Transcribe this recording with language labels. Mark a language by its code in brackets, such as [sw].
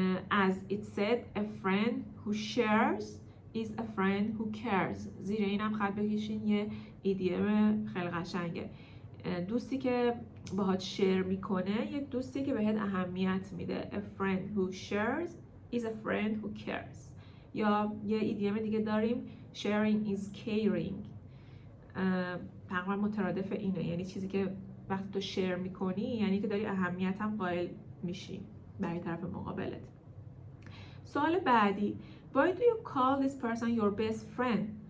[en] As it said, a friend who shares is a friend who cares. [fa] زیر اینم خط بکشین، یه ایدیم خیلی قشنگه. دوستی که باهات شیر میکنه یک دوستی که بهت اهمیت میده. [en] A friend who shares is a friend who cares. [fa] یا یه ایدیم دیگه داریم [en] sharing is caring. [fa] تقریبا مترادف اینه، یعنی چیزی که وقتی تو شیر میکنی یعنی که داری اهمیت هم قائل میشی برای طرف مقابلت. سوال بعدی [en] Why do you call this person your best friend?